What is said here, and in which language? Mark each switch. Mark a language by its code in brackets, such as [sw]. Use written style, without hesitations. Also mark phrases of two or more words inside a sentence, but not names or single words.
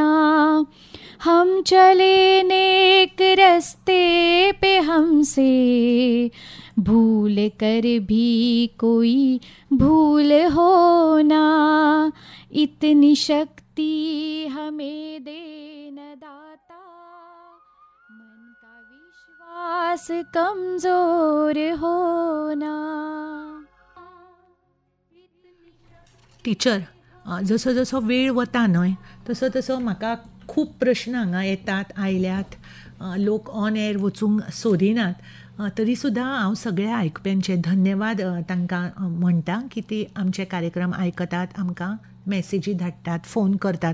[hi] हम चले नेक रस्ते पे हमसे भूल कर भी कोई भूल होना. इतनी शक्ति हमें देन दाता, मन का विश्वास कमजोर होना. [kok] टिचर, जसो जसो वेळ वता न्हय तसो तसो म्हाका खूब प्रश्न हांगा येतात, आयल्यात. लोक [en] on air [kok] वचूंक सोदिनात. तरी सुद्दां हांव सगळ्या आयकप्यांचे धन्यवाद तांकां म्हणटा की ते आमचे कार्यक्रम आयकतात, आमकां मॅसेजी धाडटात, फोन करतात.